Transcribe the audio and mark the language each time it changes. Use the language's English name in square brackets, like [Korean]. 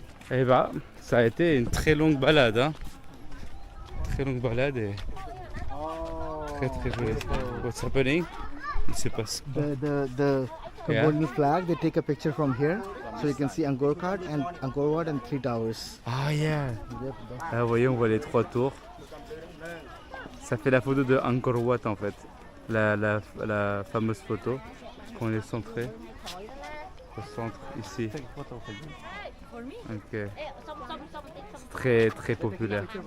[French] Et bah, ça a été une très longue balade. Hein? Très longue balade et très très joli. [English] What's happening? [French] Il se passe. [English] The Yeah. Burmese flag, they take a picture from here, so you can see Angkor Wat and 3 towers. Ah yeah. Yep, that's- [French] Ah, vous voyez, on voit les 3 tours. Ça fait la photo de Angkor Wat en fait. La fameuse photo. Qu'on est centré. Au centre, ici. Ok. C'est très très populaire.